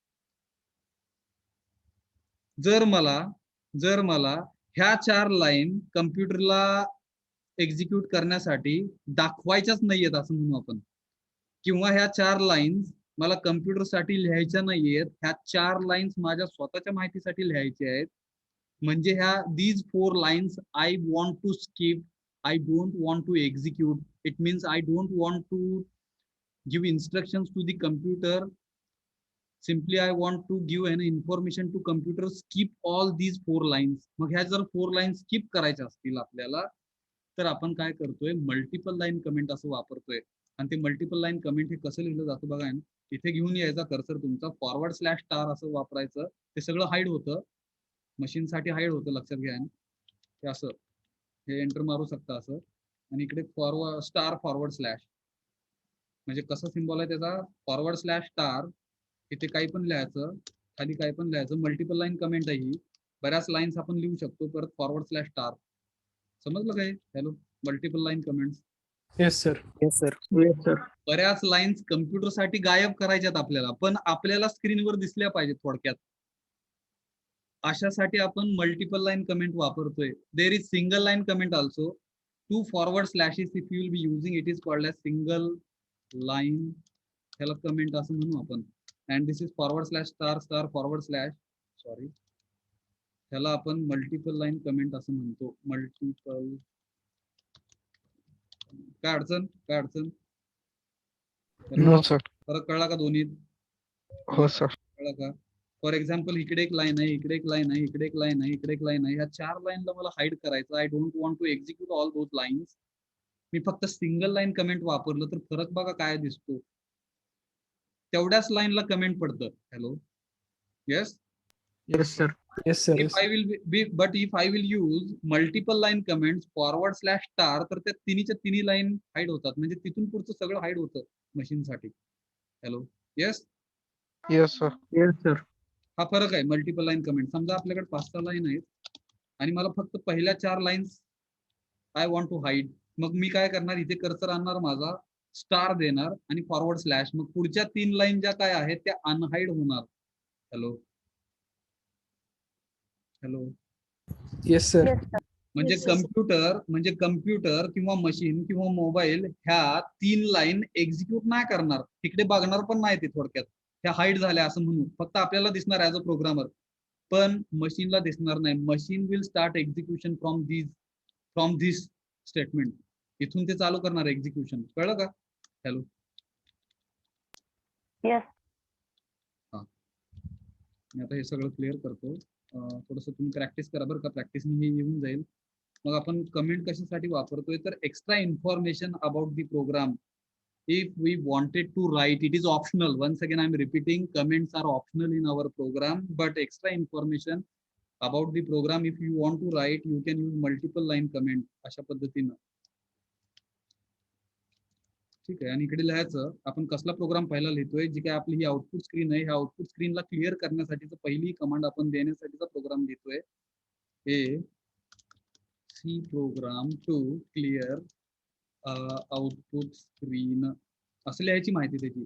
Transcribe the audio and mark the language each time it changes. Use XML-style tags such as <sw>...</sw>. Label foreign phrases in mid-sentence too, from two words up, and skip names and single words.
<mr>जर मला ह्या 4 लाईन कम्प्युटरला एक्झिक्यूट करण्यासाठी दाखवायच्याच नाहीयेत असं म्हणू आपण, किंवा ह्या 4 लाईन्स मला कम्प्युटरसाठी लिहायच्या नाहीयेत, ह्या 4 लाईन्स माझ्या स्वतःच्या माहितीसाठी लिहायच्या आहेत, म्हणजे ह्या</mr> <en>these 4 lines I want to skip, I don't want to execute. It means I don't want to give instructions to the computer. Simply I want to give an information to computer, skip all these 4 lines.</en> <mr>मग ह्या जर</mr> <en>4 lines skip</en> <mr>करायच्या असतील आपल्याला, तर आपण काय करतोय,</mr> <en>multiple line comment</en> <mr>असं वापरतोय. आणि ते</mr> <en>multiple line comment</en> <mr>हे कसं लिहिलं जातं बघा, इथे घेऊन यायचा कर्सर तुमचा, /* असं वापरायचं, ते सगळं हाईड होतं, मशीनसाठी हाईड होतं, लक्षात घ्या. हे असं, हे एंटर मारू शकता असं, आणि इकडे *, म्हणजे कसा सिम्बॉल आहे त्याचा, /*, इथे काही पण लिहायचं, खाली काही पण लिहायचं.</mr> <en>multiple line comment</en> <mr>आहे ही, बऱ्याच लाईन्स आपण लिहू शकतो. परत /*, समजलं काय?</mr> <en>hello, multiple line comments. Yes, sir. Yes, sir. Yes, sir.</en> <mr>बऱ्याच लाईन्स कम्प्युटरसाठी गायब करायच्यात आपल्याला, पण आपल्याला स्क्रीनवर दिसल्या पाहिजेत थोडक्यात. अशासाठी आपण</mr> <en>multiple line comment</en> <mr>वापरतोय.</mr> <en>there is single line comment also. 2 forward slashes if you will be using, it is called as single line,</en> <mr>ह्याला कमेंट असं म्हणू आपण.</mr> <en>and this is</en> <mr>/*, सॉरी, ह्याला आपण</mr> <en>multiple line comment</en> <mr>असं म्हणतो. मल्टिपल, काय अडचण?</mr> <en>No, sir.</en> <mr>फरक कळला का दोन्ही? हो sir. कळला का?</mr> <en>for example,</en> <mr>इकडे एक लाईन आहे, इकडे एक लाईन आहे, इकडे एक लाईन आहे, इकडे एक लाईन आहे. ह्या 4 लाईनला मला हाईड करायचं.</mr> <en>I don't want to execute all those lines.</en> <mr>मी फक्त</mr> <en>single line comment</en> <mr>वापरलं तर फरक बघा काय दिसतो. तेवढ्याच लाईनला कमेंट पडतं.</mr> <en>hello, yes. Yes, sir. Yes, sir. If I will if I will use multiple line comments /*,</en> <mr>तर त्या तिन्हीच्या तिन्ही लाईन हाईड होतात, म्हणजे तिथून पुढचं सगळं हाईड होतं मशीनसाठी.</mr> <en>hello, yes. Yes, sir. Yes, sir.</en> <mr>हा फरक आहे</mr> <en>multiple line comment.</en> <mr>समजा आपल्याकडे 5-6 लाईन आहेत आणि मला फक्त पहिल्या 4 लाईन्स</mr> <en>I want to hide.</en> <mr>मग मी काय करणार, इथे कर्सर आणणार माझा, स्टार देणार आणि /, मग पुढच्या 3 लाईन ज्या काय आहेत त्या अनहाईड होणार.</mr> <en>हॅलो, Yes, sir. Yes, sir.</en> <mr>म्हणजे कम्प्युटर किंवा मशीन किंवा मोबाईल ह्या 3 लाईन एक्झिक्यूट नाही करणार, तिकडे बघणार पण नाही ते. थोडक्यात ह्या हाईड झाल्या असं म्हणू, फक्त आपल्याला दिसणार</mr> <en>as a programmer,</en> <mr>पण मशीनला दिसणार नाही.</mr> <en>machine will start execution from this statement.</en> <mr>इथून ते चालू करणार एक्झिक्युशन. कळलं का? हॅलो,</mr> <en>Yes.</en> <mr>मी आता हे सगळं क्लिअर करतो. थोडंसं तुम्ही प्रॅक्टिस करा बरं का, प्रॅक्टिसने हे येऊन जाईल. मग आपण कमेंट कशासाठी वापरतोय, तर</mr> <en>extra information about the program. If we wanted to write, it is optional. Once again, I'm repeating, comments are optional in our program, but extra information about the program, if you want to write, you can use multiple line comment</en> <mr>अशा पद्धतीनं. ठीक आहे, आणि इकडे लिहायचं आपण कसला प्रोग्राम पहिला लिहितोय. जी काय आपली ही</mr> <en>output screen</en> <mr>आहे, ह्या आउटपुट स्क्रीनला क्लिअर करण्यासाठीचा पहिली कमांड आपण देण्यासाठीचा प्रोग्राम लिहितोय.</mr> <en>a C program to clear output screen,</en> <mr>असं लिहायची माहिती त्याची.</mr>